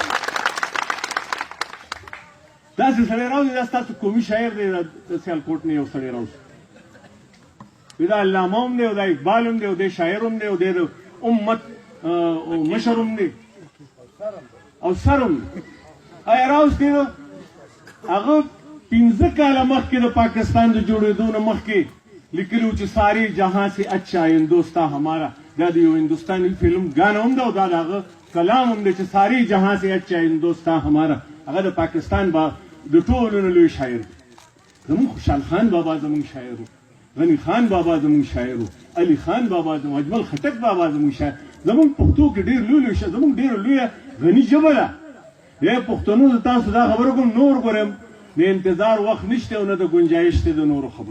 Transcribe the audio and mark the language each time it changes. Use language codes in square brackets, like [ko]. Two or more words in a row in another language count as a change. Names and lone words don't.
[ps] داسې سړی راوځي دا ستاسو قومي شاعر دی د سیالکوټ نه یو سړی راوځي دا علامه هم دی او دا اقبال هم دی او دی شاعر هم دی او دی د امت مشر هم دی او سر هم دی هغه راوځي نو هغه 15 کاله مخکې د پاکستان د جوړېدو نه مخکې لیکلي و چې [ur] سارے جہاں سے اچھا ہندوستان ہمارا [ps] دا د یو هندوستاني فلم ګانا هم ده او دا د هغه کلام هم دی چې [ur] سارے جہاں سے اچھا ہندوستان ہمارا [ps] هغه د پاکستان د ټولو نه لوی شاعر دی زمونږ خوشحال خان بابا زمونږ شاعر و غنی خان بابا زمونږ شاعر و علي خان بابا زمونږ اجمل خټک بابا زمونږ شاعر زمونږ پښتو کې ډېر لوی زمونږ ډېره لویه غني ژبه ده یا پښتنو ته تاسو دا خبره کوم نور ګورم نه انتظار وخت نشته او نه د ګنجایش دی د نورو خبرو.